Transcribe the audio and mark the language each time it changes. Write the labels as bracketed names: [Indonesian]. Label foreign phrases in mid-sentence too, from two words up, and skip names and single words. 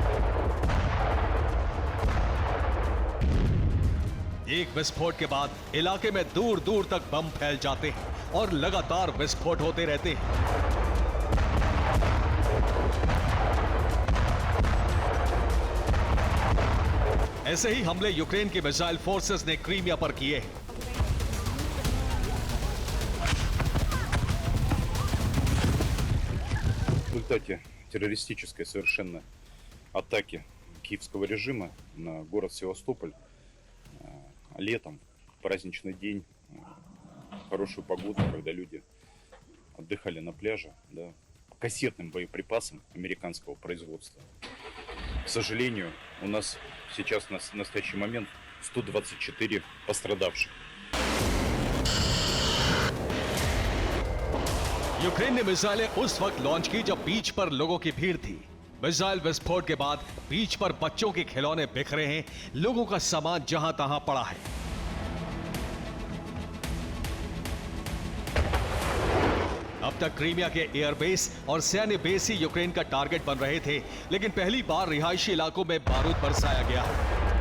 [Hindi] एक विस्फोट के बाद इलाके में दूर दूर तक बम फैल जाते हैं और लगातार विस्फोट होते रहते हैं। ऐसे ही हमले यूक्रेन की मिसाइल फोर्सेस ने क्रीमिया पर किए हैं। [Russian] В результате террористической совершенно атаки киевского режима на город Севастополь летом, в праздничный день, в хорошую погоду, когда люди отдыхали на пляже, да, кассетным боеприпасам американского производства. К сожалению, у нас сейчас на настоящий момент 124 пострадавших. [Hindi] यूक्रेन ने मिसाइलें उस वक्त लॉन्च की जब बीच पर लोगों की भीड़ थी। मिसाइल विस्फोट के बाद बीच पर बच्चों के खिलौने बिखरे हैं, लोगों का सामान जहां तहां पड़ा है। अब तक क्रीमिया के एयरबेस और सैन्य बेस ही यूक्रेन का टारगेट बन रहे थे, लेकिन पहली बार रिहायशी इलाकों में बारूद बरसाया गया है।